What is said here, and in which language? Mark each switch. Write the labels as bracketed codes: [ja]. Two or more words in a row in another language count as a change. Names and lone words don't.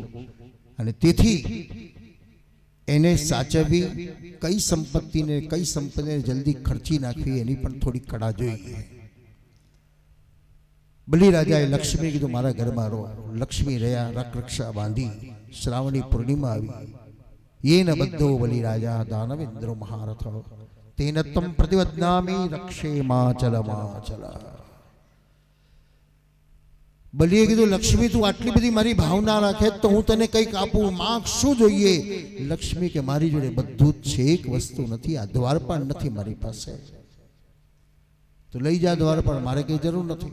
[gu] અને તેથી એને સાચવવી, કઈ સંપત્તિને જલ્દી ખર્ચી નાખવી એની પણ થોડી કળા જોઈએ. બલિરાજાએ લક્ષ્મી કીધું મારા ઘરમાં રહો. લક્ષ્મી રહ્યા, રક્ષા બાંધી. શ્રાવણી પૂર્ણિમા આવી. [sa] येन बद्धो बलिराजा दानवेन्द्रो महारथ तेन तम प्रतिवदनामि रक्षे माचल. [gu] બલિએ કીધું લક્ષ્મી તું આટલી બધી મારી ભાવના રાખે તો હું તને કંઈક આપું, માંગ શું જોઈએ? લક્ષ્મી કે મારી જોડે બધું જ છે, એક વસ્તુ નથી, આ દ્વારપાળ નથી મારી પાસે, તો લઈ જા દ્વારપાળ, મારે કઈ જરૂર નથી.